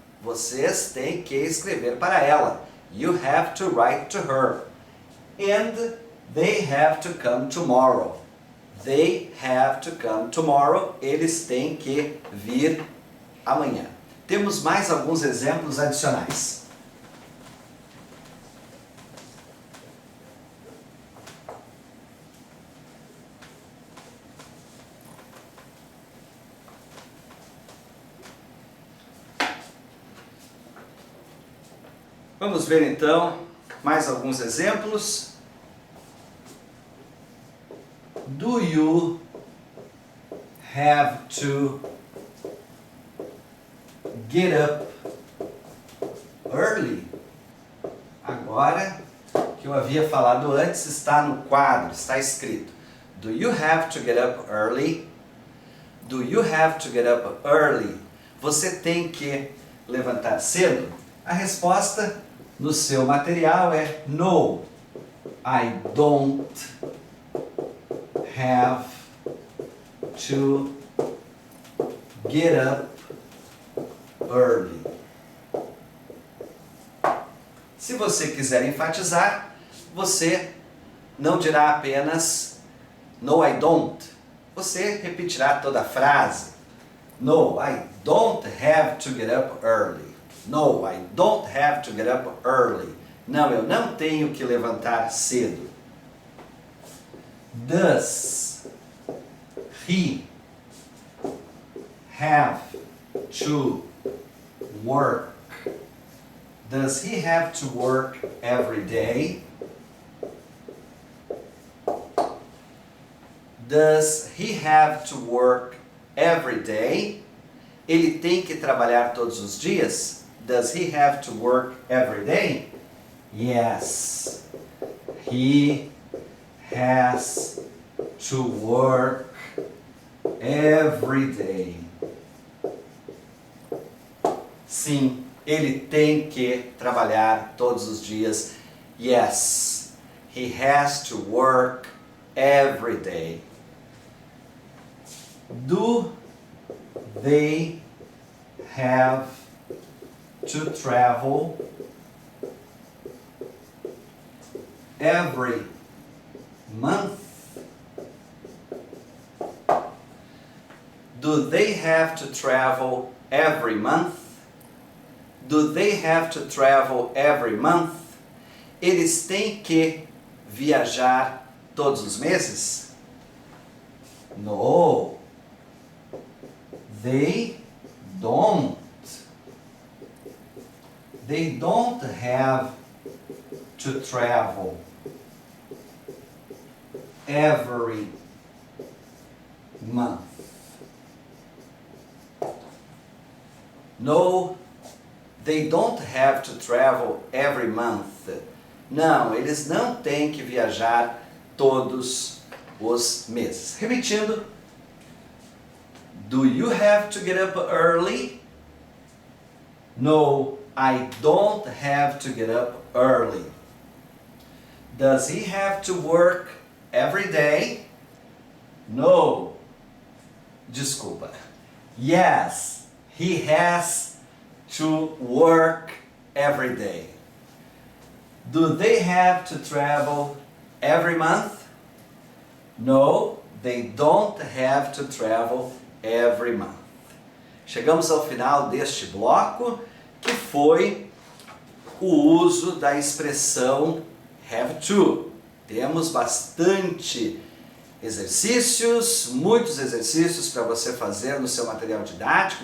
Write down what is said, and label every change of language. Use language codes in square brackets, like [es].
[pt] Vocês têm que escrever para ela. [en] You have to write to her. And they have to come tomorrow. They have to come tomorrow. [pt] Eles têm que vir amanhã. Temos mais alguns exemplos adicionais. Vamos ver então mais alguns exemplos. [en] Do you have to get up early? [pt] Agora, que eu havia falado antes, está no quadro, está escrito. [en] Do you have to get up early? Do you have to get up early? [pt] Você tem que levantar cedo? A resposta no seu material é [en] no, I don't have to get up early. [pt] Se você quiser enfatizar, você não dirá apenas [en] no, I don't. [pt] Você repetirá toda a frase. [en] No, I don't have to get up early. No, I don't have to get up early. [pt] Não, eu não tenho que levantar cedo. [en] Does he have to work? Does he have to work every day? Does he have to work every day? [pt] Ele tem que trabalhar todos os dias? [en] Does he have to work every day? Yes, he has to work every day. [pt] Sim, ele tem que trabalhar todos os dias. [en] Yes, he has to work every day. Do they have to travel every month? Do they have to travel every month? Do they have to travel every month? [pt] Eles têm que viajar todos os meses? [en] No, they don't. They don't have to travel every month. No, they don't have to travel every month. [pt] Não, eles não têm que viajar todos os meses. Repetindo. [en] Do you have to get up early? No, I don't have to get up early. Does he have to work every day? No. Desculpa. Yes, he has to work every day? Do they have to travel every month? No, they don't have to travel every month. [pt] Chegamos ao final deste bloco, que foi o uso da expressão have to. Temos bastante exercícios, muitos exercícios para você fazer no seu material didático.